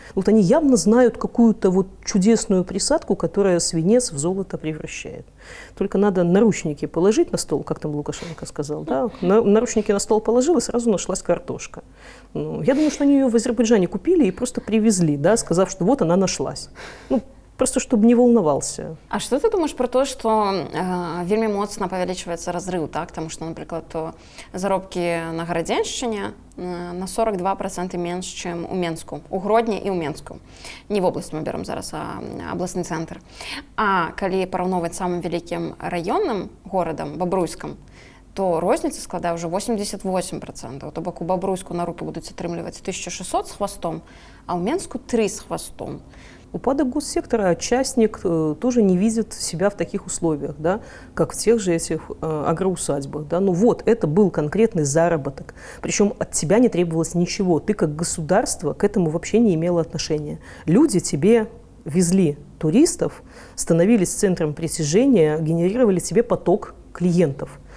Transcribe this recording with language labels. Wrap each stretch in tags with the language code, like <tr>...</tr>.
<ru>Вот они явно знают какую-то вот чудесную присадку, которая свинец в золото превращает. Только надо наручники положить на стол, как там Лукашенко сказал. Да? Наручники на стол положил, и сразу нашлась картошка. Ну, я думаю, что они ее в Азербайджане купили и просто привезли, да, сказав, что вот она нашлась. Ну, просто чтобы не волновался.</ru> <be>А што ты думаеш пра тое, што вельмі моцна павялічваецца разрыў, так? Таму што, напрыклад, то заробкі на Гарадзеншчыне на 42% менш, чым у Менску, у Гродні і ў Менску. Не в обласць мы берам зараз, а абласны цэнтр. А калі параўноўваць самым вялікім раённым горадам, Бабруйскам, то розніца складае ўжо 88%. То бок у Бабруйску на рукі будуць атрымліваць 1600 з хвастом, а ў Менску 3 з хвастом.</be> <ru>Упадок госсектора, частник тоже не видит себя в таких условиях, да, как в тех же этих агроусадьбах. Да. Ну вот, это был конкретный заработок. Причем от тебя не требовалось ничего. Ты как государство к этому вообще не имела отношения. Люди тебе везли туристов, становились центром притяжения, генерировали тебе поток клиентов.</ru>